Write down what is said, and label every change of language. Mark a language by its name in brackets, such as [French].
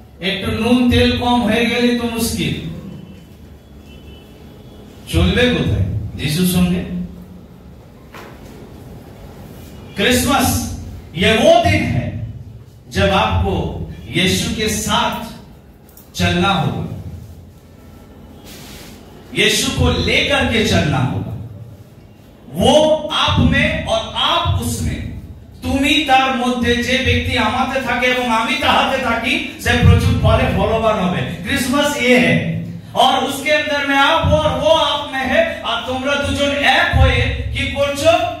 [Bangla] একটু নুন তেল কম হয়ে গেলে তো মুশকিল, চলবে কোথায় যিশুর সঙ্গে? [Hindi] क्रिसमस ये वो दिन है जब आपको यीशु के साथ चलना होगा, यीशु को लेकर के चलना होगा। वो आप में और आप उसमें, [Bangla] তুমি তার মধ্যে, যে ব্যক্তি আমাতে থাকে এবং আমি তাহাতে থাকি, সে প্রচুর ফলে ফলবান হবে। [Hindi] ক্রিসমাস ये है और उसके अंदर में आप हो और वो आप में है, [Bangla] আর তোমরা দুজন এক হয়ে কি করছো?